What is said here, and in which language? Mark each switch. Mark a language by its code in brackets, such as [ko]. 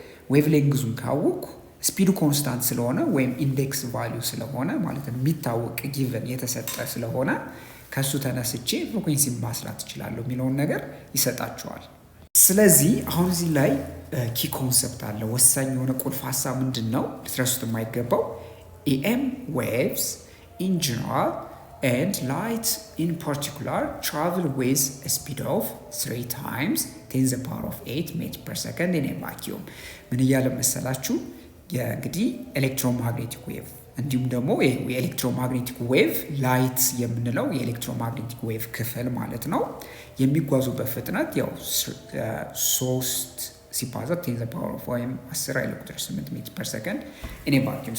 [am] ዌቭ ሌንግዙን ካወቅኩ ስፒዱ ኮንስታንት ስለሆነ ወይም ኢንዴክስ ቫሊዩ ስለሆነ ማለት ነው የሚታወቅ ጊቨን የተሰጠ ስለሆነ ከሱ ተነስቼ ፍሪኩዌንሲ ማስላት እችላለሁ የሚለውን ነገር ይሰጣቸዋል። ስለዚህ አሁን እዚህ ላይ ኪ ኮንሰፕት አለ። ወሳኝ የሆነ ቁልፍ ሀሳብ ምንድን ነው ልትረሱት የማይገባው? [en] ኢኤም ዌቭስ ኢን ጀነራል and light in particular travel with a speed of 3 times 10 to the power of 8 meters per second in a vacuum. [am] ምን እያለ መሰላችሁ? የእንግዲህ ኤሌክትሮማግኔቲክ ዌቭ እንዲሁም ደግሞ የኤሌክትሮማግኔቲክ ዌቭ ላይት የምንለው የኤሌክትሮማግኔቲክ ዌቭ ክፍል ማለት ነው የሚጓዙበት ፍጥነት ያው 3 ሲባዛ 10 [en] to the power of [am] ወይም 10 ኃይለ ቁጥር 8 ሜትር ፐር ሰከንድ [en] in a vacuum.